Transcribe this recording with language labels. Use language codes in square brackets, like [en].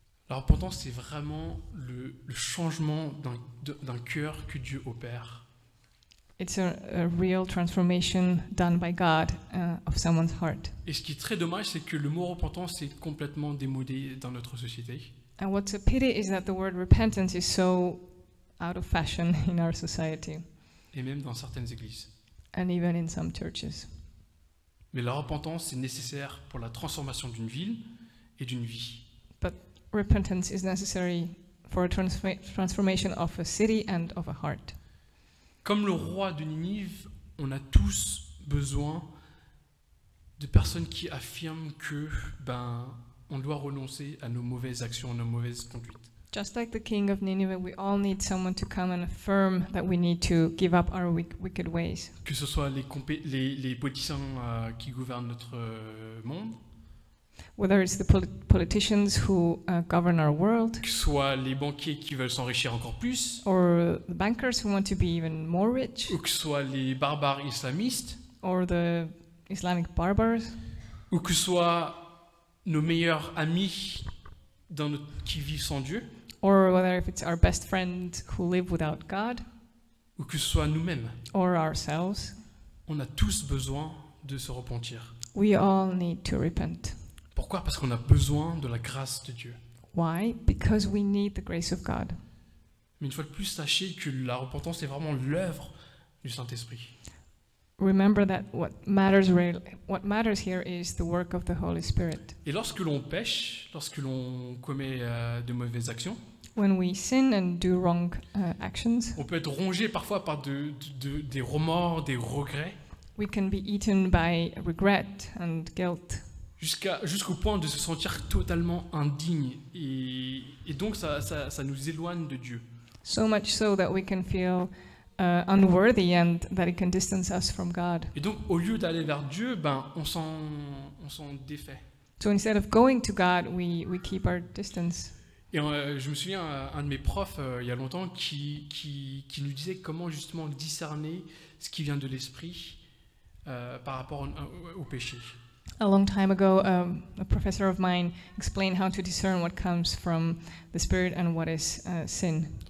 [fr] La repentance, c'est vraiment le changement d'un cœur que Dieu opère. [en] It's a real transformation done by God of someone's heart. [fr] Et ce qui est très dommage, c'est que le mot repentance est complètement démodé dans notre société. [en] And what's a pity is that the word repentance is so out of fashion in our society, [fr] Et même dans certaines églises. [en] and even in some churches. [fr] Mais la repentance, c'est nécessaire pour la transformation d'une ville et d'une vie. [en] Repentance is necessary for a transformation of a city and of a heart. [fr] Comme le roi de Ninive, on a tous besoin de personnes qui affirment que on doit renoncer à nos mauvaises actions, à nos mauvaises conduites. [en] Just like the king of Nineveh, we all need someone to come and affirm that we need to give up our wicked ways. [fr] Que ce soit les politiciens qui gouvernent notre monde, [en] Whether it's the politicians who govern our world, [fr] que ce soit les banquiers qui veulent s'enrichir encore plus, [en] or the bankers who want to be even more rich, [fr] ou que ce soit les barbares islamistes, [en] or the Islamic barbars, [fr] ou que ce soit nos meilleurs amis qui vivent sans Dieu, [en] or whether if it's our best friend who live without God, [fr] ou que ce soit nous-mêmes. [en] or ourselves, [fr] On a tous besoin de se repentir. [en] we all need to repent. [fr] Pourquoi? Parce qu'on a besoin de la grâce de Dieu. [en] Why? Because we need the grace of God. [fr] Mais une fois de plus, sachez que la repentance est vraiment l'œuvre du Saint-Esprit. [en] Remember that what matters here is the work of the Holy Spirit. [fr] Et lorsque l'on pêche, lorsque l'on commet de mauvaises actions, [en] When we sin and do wrong actions, [fr] on peut être rongé parfois par des remords, des regrets, [en] we can be eaten by regret and guilt, [fr] jusqu'au point de se sentir totalement indigne. Et donc ça nous éloigne de Dieu. [en] so much so that we can feel unworthy and that it can distance us from God. [fr] Et donc au lieu d'aller vers Dieu, on s'en défait. [en] So instead of going to God, we keep our distance. [fr] Et je me souviens, un de mes profs, il y a longtemps, qui nous disait comment justement discerner ce qui vient de l'esprit par rapport au péché. [en] A long time ago, a professor of mine explained how to discern what comes from the spirit and what is sin.